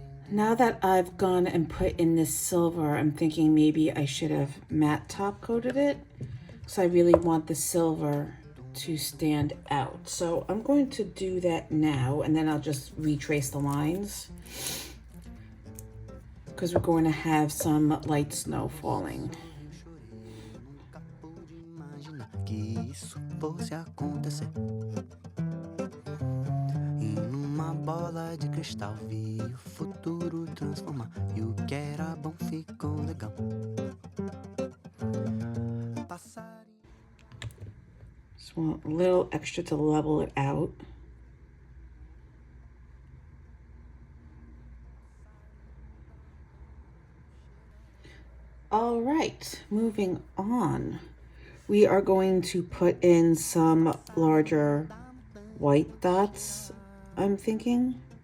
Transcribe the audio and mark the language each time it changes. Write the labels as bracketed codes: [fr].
[en] Now that I've gone and put in this silver, I'm thinking maybe I should have matte top coated it. So I really want the silver to stand out. So I'm going to do that now, and then I'll just retrace the lines, because we're going to have some light snow falling. [pt] Que isso fosse acontecer. E numa bola de cristal vi o futuro transformar. E o que era bom ficou legal. [en] Just want a little extra to level it out. All right, moving on. We are going to put in some larger white dots, I'm thinking.